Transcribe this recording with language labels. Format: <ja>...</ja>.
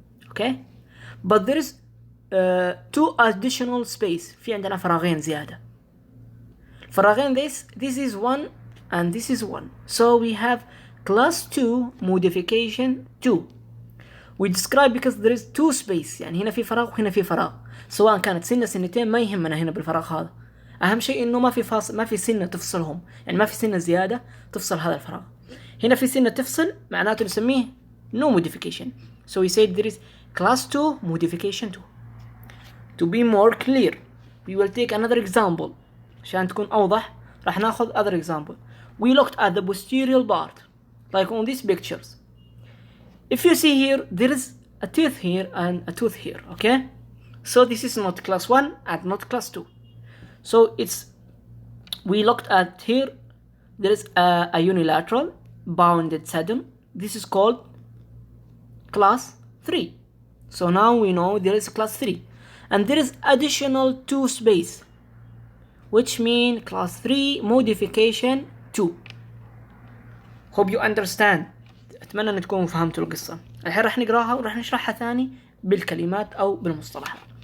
<en>Okay, but there is two additional space.</en> <ar>في عندنا فراغين زيادة.</ar> <en>فراغين, this is 1 and this is 1. So we have class 2 modification 2. We describe because there is two space,</en> <ar>يعني هنا في فراغ</ar> <en>وهنا في فراغ.</en> <ar>سواء كانت سنة سنتين ما يهمنا هنا بالفراغ هذا. أهم شيء إنه ما في سنة تفصلهم، يعني ما في سنة زيادة تفصل هذا الفراغ. هنا في سنة تفصل، معناته نسميه no modification.</ar> <en>So we said there is class 2 modification 2. To be more clear, we will take another example.</en> <ar>عشان تكون أوضح راح ناخذ</ar> <en>other example. We looked at the posterior part, like on these pictures. If you see here, there is a tooth here and a tooth here, okay? So this is not class 1 and not class 2. So we looked at here, there is a unilateral bounded sedum. This is called class 3. So now we know there is class 3. And there is additional 2 space, which mean class 3 modification 2. Hope you understand.</en> <ar>أتمنى أن تكونوا فهمتوا القصة. الحين راح نقراها وراح نشرحها ثاني بالكلمات أو بالمصطلحات.</ar>